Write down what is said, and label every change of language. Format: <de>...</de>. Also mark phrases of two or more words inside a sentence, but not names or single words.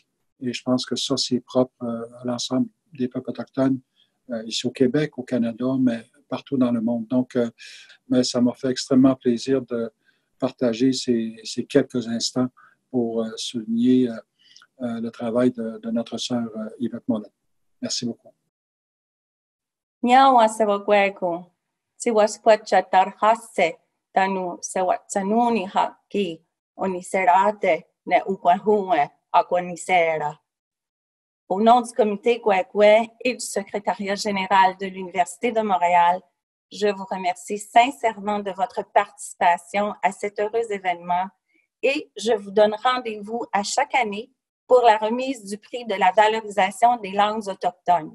<fr>Et je pense que ça, c'est propre à l'ensemble des peuples autochtones, ici au Québec, au Canada, mais partout dans le monde. Donc, mais ça m'a fait extrêmement plaisir de partager ces quelques instants pour souligner le travail de notre sœur Yvette Molen. Merci beaucoup.</fr> <moh>Nyawa sewakweko, siwasquachatarhase, tanu sewatsanuni haki, oniserate, ne ukwahue, aquanisera.</moh> <fr>Au nom du comité Kwekwe et du secrétariat général de l'Université de Montréal, je vous remercie sincèrement de votre participation à cet heureux événement et je vous donne rendez-vous à chaque année pour la remise du prix de la valorisation des langues autochtones.</fr>